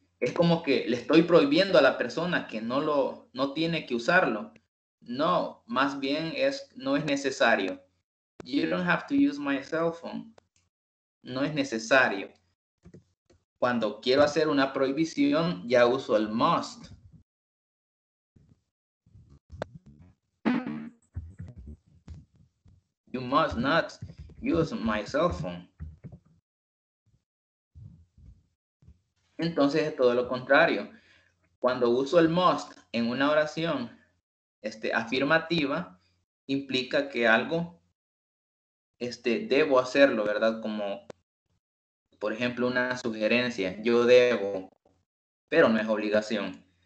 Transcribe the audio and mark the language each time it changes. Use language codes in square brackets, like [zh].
[es] Es como que le estoy prohibiendo a la persona que no tiene que usarlo. No, más bien no es necesario. [en] You don't have to use my cell phone. [es] No es necesario. Cuando quiero hacer una prohibición, ya uso el must. [en] You must not use my cell phone. [es] Entonces es todo lo contrario. Cuando uso el must en una oración afirmativa, implica que algo debo hacerlo, ¿verdad? Como, por ejemplo, una sugerencia, yo debo, pero no es obligación.